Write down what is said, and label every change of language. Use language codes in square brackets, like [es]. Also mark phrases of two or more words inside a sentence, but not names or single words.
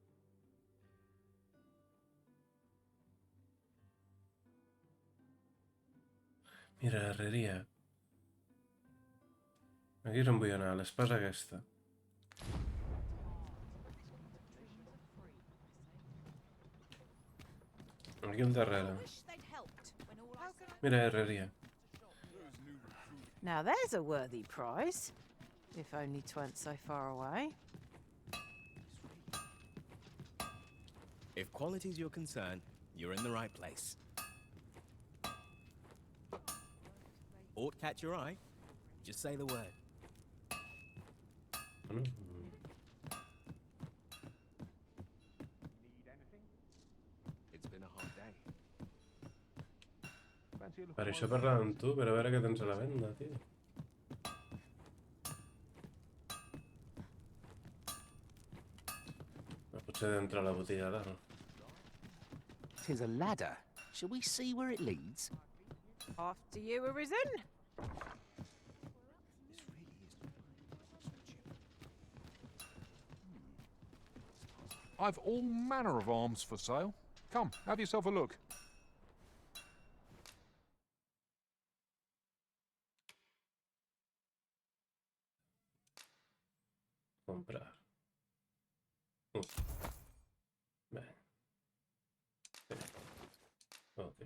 [ca] Mira, [es] herreria. [ca] Aquí és on vull anar, l'espasa aquesta. Aquí al darrere. Mira, [es] herreria. [en] Now there's a worthy prize. If only 'tweren't so far away. If quality's your concern, you're in the right place. Aught catch your eye? Just say the word. It's been a hard day. [ca] Per això parlava amb tu, per a veure què tens a la venda, tio. Potser d'entrar a la botiga dalt. [en] 'Tis a ladder. Shall we see where it leads? After you, Arisen. I've all manner of arms for sale. Come, have yourself a look. [ca] Comprar. Bé. Sí. [en] Ok.